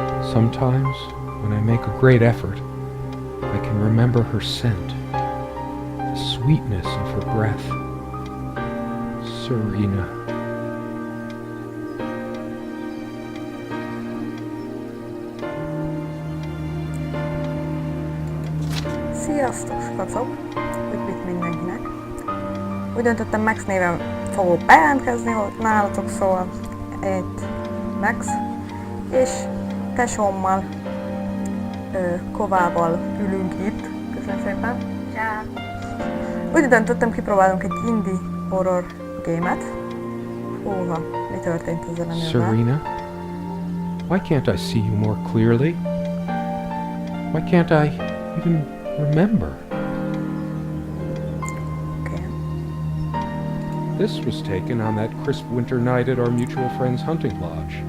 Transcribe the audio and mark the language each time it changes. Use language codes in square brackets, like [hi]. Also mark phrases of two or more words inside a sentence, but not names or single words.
[en] Sometimes, when I make a great effort, I can remember her scent, the sweetness of her breath. Serena. [hu] Sziasztok, skacok! Üdvít mindenkinek! Úgy döntöttem, Max néven fogok bejelentkezni nálatok, szóval itt Max, és tesómmal, Kovával ülünk itt. Köszönöm szépen! Ciao. Úgy döntöttem, kipróbálunk egy Indi horror gémet. Húha, mi történt ezzel a nővel? [en] Serena, why can't I see you more clearly? Why can't I even remember? Okay. This was taken on that crisp winter night at our mutual friend's hunting lodge.